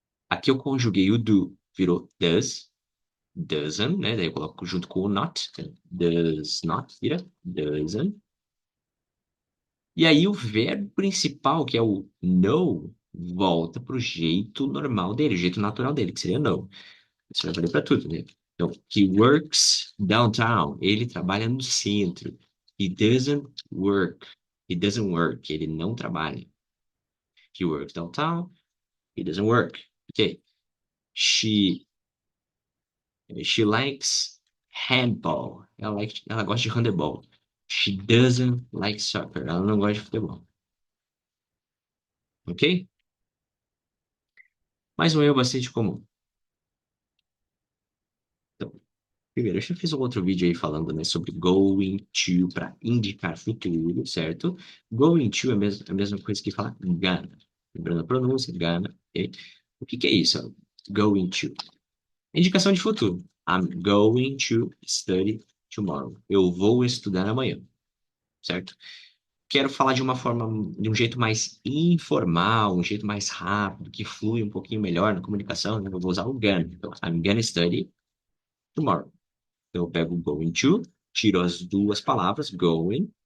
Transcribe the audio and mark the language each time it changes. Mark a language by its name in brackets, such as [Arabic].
[Portuguese] Aqui eu conjuguei o do, virou does, doesn't, né? Daí eu coloco junto com o not, does not, vira doesn't. E aí o verbo principal, que é o know, volta pro jeito normal dele, o jeito natural dele, que seria know. Isso vai valer para tudo, né? [English] Então, he works downtown. [Portuguese] Ele trabalha no centro. [English] He doesn't work. He doesn't work. [Portuguese] Ele não trabalha. [English] He works downtown. He doesn't work. Ok. She, she likes handball. [Portuguese] Ela gosta de handebol. [English] She doesn't like soccer. [Portuguese] Ela não gosta de futebol. Ok? Mais um erro bastante comum. Então, primeiro, eu já fiz um outro vídeo aí falando, né, sobre going to para indicar futuro, certo? Going to é a mesma coisa que falar gonna. Lembrando a pronúncia, gonna, ok? O que que é isso? Going to. Indicação de futuro. [English] I'm going to study tomorrow. [Portuguese] Eu vou estudar amanhã, certo? Quero falar de uma forma, de um jeito mais informal, um jeito mais rápido, que flui um pouquinho melhor na comunicação, né? Eu vou usar o gonna. Então, [English] I'm gonna study tomorrow. [Portuguese] Então, eu pego going to, tiro as duas palavras, going,